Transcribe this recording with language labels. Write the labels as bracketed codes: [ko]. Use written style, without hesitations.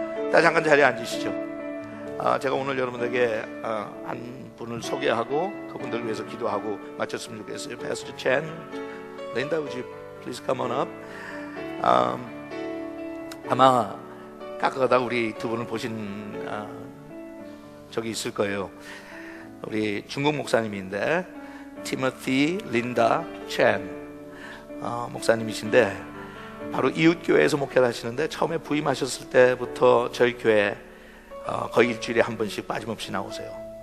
[ko] 자, 잠깐 자리에 앉으시죠. 제가 오늘 여러분에게 한 분을 소개하고 그분들을 위해서 기도하고 마쳤으면 좋겠어요. [en] Pastor Chen, Linda, would you please come on up? [ko] 아마 가끔가다 우리 두 분을 보신 적이 있을 거예요. 우리 중국 목사님인데 티모티 린다 첸 목사님이신데 바로 이웃교회에서 목회를 하시는데 처음에 부임하셨을 때부터 저희 교회 거의 일주일에 한 번씩 빠짐없이 나오세요.